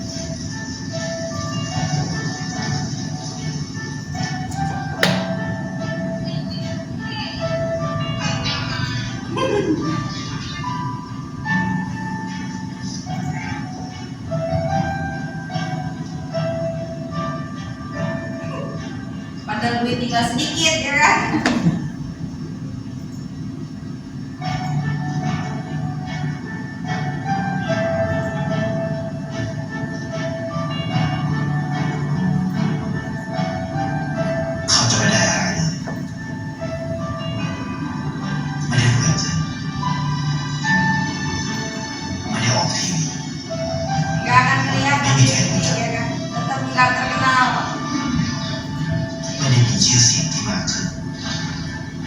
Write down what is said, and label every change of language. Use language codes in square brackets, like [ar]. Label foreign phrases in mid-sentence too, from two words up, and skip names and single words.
[id] Padahal duit tinggal sedikit ya kan. [th] Kau จะไม่ได้อะไรเลยไม่ได้รวยจริงไม่ได้ออกทีวี [id] Gak akan kelihatan di TV ya kan. Tetap nggak terkenal. [th] ไม่ได้มีชื่อเสียงที่มากขึ้น